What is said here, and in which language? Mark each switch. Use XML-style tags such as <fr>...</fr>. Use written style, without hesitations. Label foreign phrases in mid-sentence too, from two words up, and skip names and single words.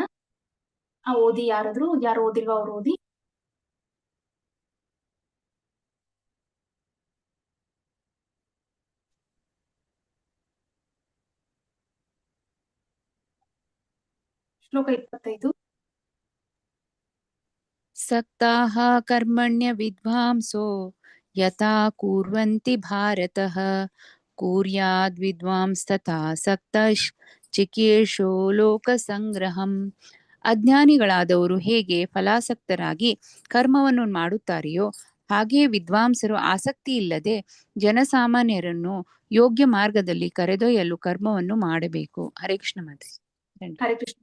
<kn>ಓದಿ, ಯಾರು ಓದಿಲ್ವಾ ಅವ್ರು ಓದಿ. ಶ್ಲೋಕ 25.</kn> <sa>सक्ताः कर्मण्य विद्वांसो यथा कुर्वन्ति भारतः कुर्याद् विद्वांस्तथा सक्तಶ್ಚಿಕೇಶೋ ಲೋಕಸಂಗ್ರಹಂ.</sa> <kn>ಅಜ್ಞಾನಿಗಳಾದವರು ಹೇಗೆ ಫಲಾಸಕ್ತರಾಗಿ ಕರ್ಮವನ್ನು ಮಾಡುತ್ತಾರೆಯೋ ಹಾಗೆಯೇ ವಿದ್ವಾಂಸರು ಆಸಕ್ತಿ ಇಲ್ಲದೆ ಜನಸಾಮಾನ್ಯರನ್ನು ಯೋಗ್ಯ ಮಾರ್ಗದಲ್ಲಿ ಕರೆದೊಯ್ಯಲು ಕರ್ಮವನ್ನು ಮಾಡಬೇಕು. ಹರೇ ಕೃಷ್ಣ ಮಾತೆ. ಹರೇ ಕೃಷ್ಣ.</kn>